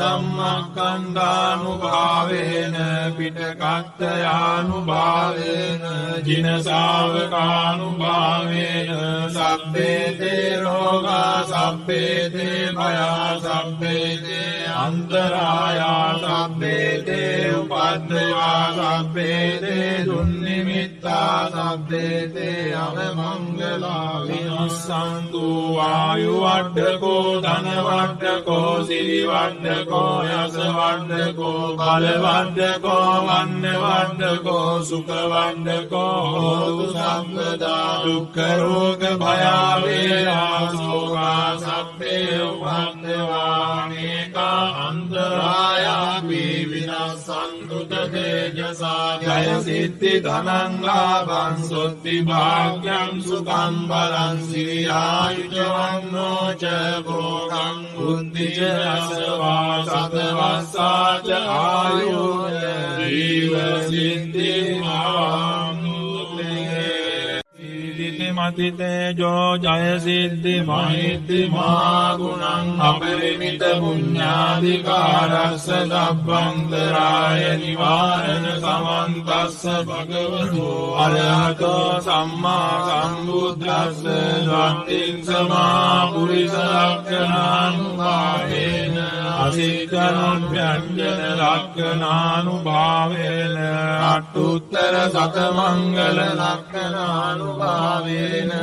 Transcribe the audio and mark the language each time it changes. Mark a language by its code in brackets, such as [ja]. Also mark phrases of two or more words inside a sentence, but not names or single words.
[pi] ධම්මස්කන්ධානුභාවේන පිටකත්ථයානුභාවේන ජින ශාවකානුභාවේන සබ්බේ තේ රෝගා සබ්බේ තේ භයා සබ්බේ තේ අන්තරායා සබ්බේ තේ උපද්දවා සබ්බේ තේ දුන්නිමිත්තා සබ්බේ තේ අවමංගලා විනස්සන්තු ආයු වඩ්ඩකෝ ධන වඩ්ඩකෝ සිරි වඩ්ඩකෝ යස වඩ්ඩකෝ බල වඩ්ඩකෝ වන්න වඩ්ඩකෝ සුඛ වඩ්ඩකෝ හෝතු සම්පදා දුක්ඛ රෝග භය වේරා සෝකා සබ්බේ උපද්දවා නේකා අන්තරායා විනස්සන්තු තේජසා ජය සිද්ධි ධනං ලාභං සොත්ති භාග්‍යං සුඛං බලං සිරියායුජවන්නෝ ච භෝගං බුද්ධි ච අසවා සතවස්සා ච ආයුර් ජීව සිද්ධි මති තේජෝ ජය සිද්ධි මහිද්දි මහා ගුණං අපරිමිත පුඤ්ඤාධිකාරස්ස සබ්බන්තරාය නිවාරණ සමන්තස්ස භගවතු අරහතෝ සම්මා සම්බුද්දස්ස සත්තිං සමා පුරිස ලක්ඛණානුභාවේන අසිතනොභ්‍යංජන ලක්ඛණානුභාවේන අට්ඨුත්තර සතමංගල ලක්ඛණානුභාවේන